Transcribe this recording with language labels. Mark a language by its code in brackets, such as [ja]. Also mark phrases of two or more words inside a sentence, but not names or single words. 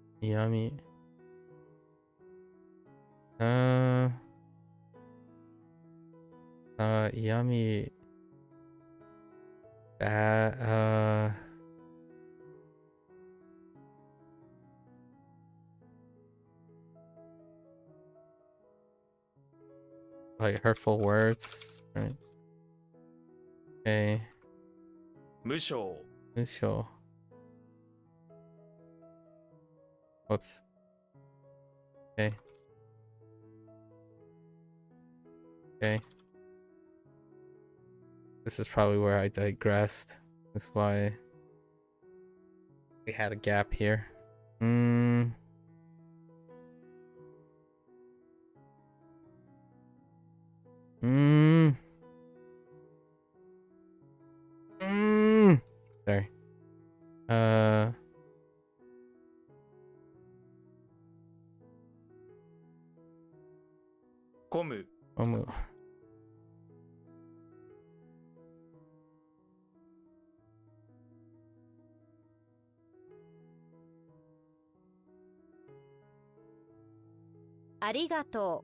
[en] Yummy. Yummy. Like hurtful words, right? Okay. [ja] 無償 Musho. Whoops. [en] Okay. Okay. This is probably where I digressed. That's why we had a gap here. Sorry. [ja] 込む Omu. ありがと